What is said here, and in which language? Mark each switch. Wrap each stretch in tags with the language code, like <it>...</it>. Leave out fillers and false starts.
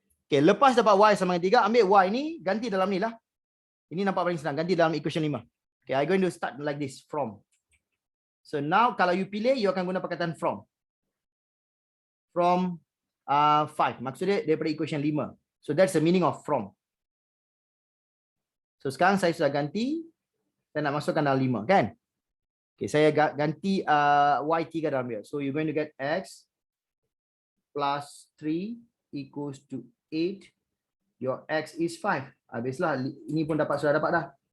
<ms>Okay, lepas dapat y sama dengan 3, ambil y ni, ganti dalam ni lah. Ini nampak paling senang. Ganti dalam equation 5.</ms> <en>Okay, I'm going to start like this, from. So now</en> <ms>kalau you pilih, you akan guna perkataan from. From 5. Maksudnya daripada equation 5.</ms> <en>So that's the meaning of from.</en> <ms>So sekarang saya sudah ganti. Saya nak masukkan dalam 5 kan. Okay, saya ganti y3 dalam dia.</ms> <en>So you're going to get x plus 3 equals to 8. Your x is 5.</en> <ms>Habislah. Ini pun sudah dapat dah.</ms>